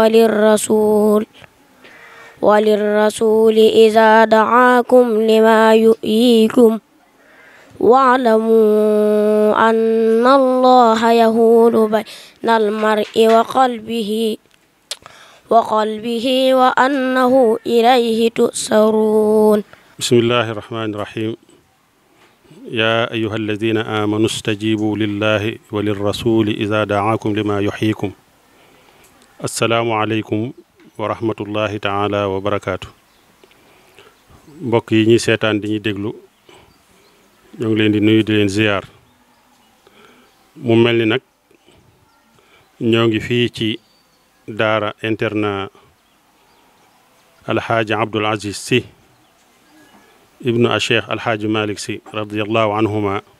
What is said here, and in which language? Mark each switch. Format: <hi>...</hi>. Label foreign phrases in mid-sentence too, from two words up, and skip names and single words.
<ar>وللرسول إذا دعاكم لما يحييكم واعلموا أن الله يحول بين المرء وقلبه وأنه إليه تحشرون بسم الله الرحمن الرحيم يا أيها الذين آمنوا استجيبوا لله وللرسول إذا دعاكم لما يحييكم السلام عليكم ورحمة الله تعالى وبركاته.</ar> <wo>mbokk yi ñuy seetaan di ñuy déglu ñoo ngi leen di nuyu di leen ziyaar mu mel ni nag ñoo ngi fii ci daara internat alxaaji Abdul Aziz Sy ibnu a cheikh alxaaji Malick Sy</wo> <ar>رضي الله عنهما</ar>